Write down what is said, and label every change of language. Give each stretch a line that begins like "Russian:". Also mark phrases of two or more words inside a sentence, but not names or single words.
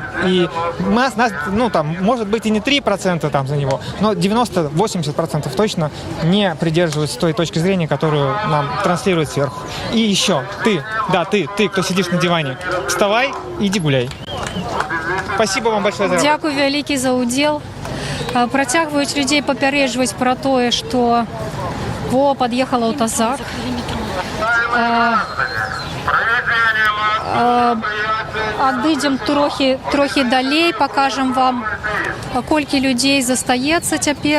Russian: И нас может быть и не 3% там за него, но 90-80% точно не придерживаются той точки зрения, которую нам транслируют сверху. И еще, ты, кто сидишь на диване, вставай и иди гуляй. Спасибо вам большое за работу.
Belarusian: Дзякуй вялікі за ўдзел. Працягваюць людзей папярэджваць пра тое, што пад'ехала аўтазак. Адыдзем трохі далей, пакажам вам, колькі людзей застаецца цяпер.